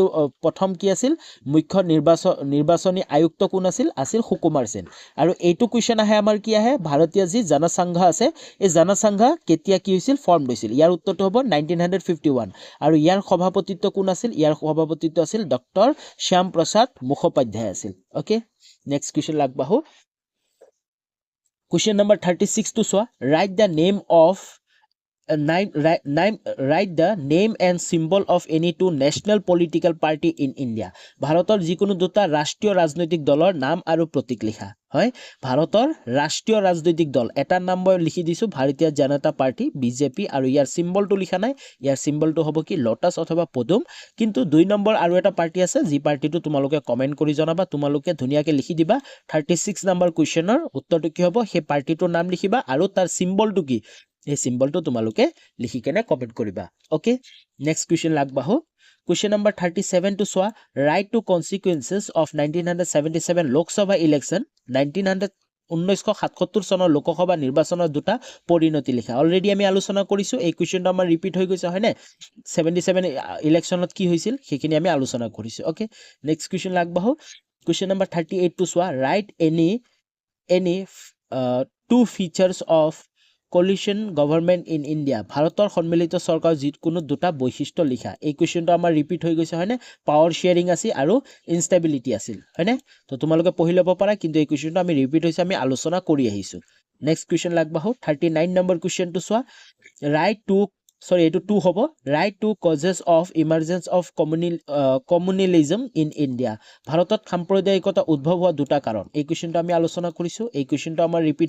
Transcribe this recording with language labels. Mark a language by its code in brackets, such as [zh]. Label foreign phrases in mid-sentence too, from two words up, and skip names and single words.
[as] প্ৰথম কি আছিল মুখ্য নিৰ্বাচনী আয়ুক্ত কোন আছিল সুকুমাৰ সেন আৰু এইটো কুৱেশ্যন আহে আমাৰ কি আহে ভাৰতীয় যি জনসংঘ আছে এই জনসংঘ কেতিয়া কি হৈছিল ফৰ্ম হৈছিল ইয়াৰ উত্তৰটো হ'ব 1951 আৰু ইয়াৰ সভাপতিত্ব কোন আছিল ইয়াৰ সভাপতিত্ব আছিল ডক্টৰ শ্যাম প্ৰসাদ মুখোপাধ্যায় আছিল [en] OK next question [as] লাগবাহু [en] Question number 36 to soa. Write the name and symbol of any two national political party in India. [as] ভাৰতৰ যিকোনো দুটা ৰাষ্ট্ৰীয় ৰাজনৈতিক দলৰ নাম আৰু প্ৰতীক লিখা হয় ভাৰতৰ ৰাষ্ট্ৰীয় ৰাজনৈতিক দল এটাৰ নাম মই লিখি দিছো ভাৰতীয় জনতা পাৰ্টি বিজেপি আৰু ইয়াৰ সিম্বলটো লিখা নাই ইয়াৰ সিম্বলটো হ'ব কি লোটাস অথবা পদুম কিন্তু 2 নম্বৰ আৰু এটা পাৰ্টি আছে যি পাৰ্টিটো তোমালোকে কমেন্ট কৰি জনাবা তোমালোকে ধুনিয়াকে লিখি দিবা 36 নম্বৰ কুৱেশ্যনৰ উত্তৰটো কি হ'ব সেই পাৰ্টিটোৰ নাম লিখিবা আৰু তাৰ সিম্বলটো কি এই সিম্বলটো তোমালোকে লিখি কেনে কমেন্ট কৰিবা [en] OK next question [as] লাগবাহো [en] Question number 37 to soa. Write to consequences of 1977 Lok Sabha election [as] 1977 চনৰ লোকসভা নিৰ্বাচনৰ দুটা পৰিণতি লিখা অলৰেডি আমি আলোচনা কৰিছো এই কুৱেশ্যনটো আমাৰ ৰিপিট হৈ গৈছে হয়নে 77 ইলেকশনত কি হৈছিল সেইখিনি আমি আলোচনা কৰিছো [en] OK next question [as] লাগবাহো [en] Question number 38 to soa. Write any two features of coalition government in India [as] ভাৰতৰ সন্মিলিত চৰকাৰ যিকোনো দুটা বৈশিষ্ট্য লিখা এই কুৱেশ্যনটো আমাৰ ৰিপিট হৈ গৈছে হয়নে [en] power sharing [as] আছিল আৰু ইনষ্টেবিলিটি আছিল হয়নে তো তোমালোকে পঢ়ি ল'ব পাৰা কিন্তু এই কুৱেশ্যনটো আমি ৰিপিট হৈছে আমি আলোচনা কৰি আহিছো নেক্সট কুৱেশ্যন লাগবাহো 39 নম্বৰ কুৱেশ্যন টু চোৱা এইটো 2 হ'ব [en] write two causes of emergence of communalism in India [as] ভাৰতত সাম্প্ৰদায়িকতা উদ্ভৱ হোৱা দুটা কাৰণ এই কুৱেশ্যনটো আমি আলোচনা কৰিছো এই কুৱেশ্যনটো আমাৰ ৰিপিট